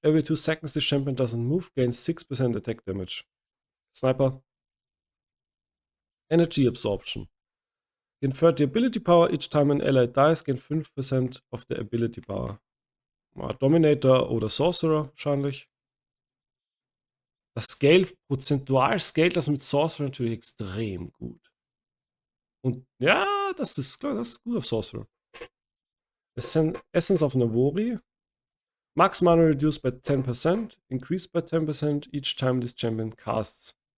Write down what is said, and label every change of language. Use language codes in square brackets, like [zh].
[en] Every 2 seconds the champion doesn't move. Gains 6% attack damage. Sniper. Energy Absorption. Gain 30 ability power each time an ally dies. Gain 5% of the ability power. [de] Dominator oder Sorcerer wahrscheinlich. Das Scale, prozentual scale das mit Sorcerer natürlich extrem gut. Und ja, das ist klar, das ist gut auf Sorcerer. [en] Essence of Navori. Max mana reduced by 10%, increased by 10% each time this champion casts.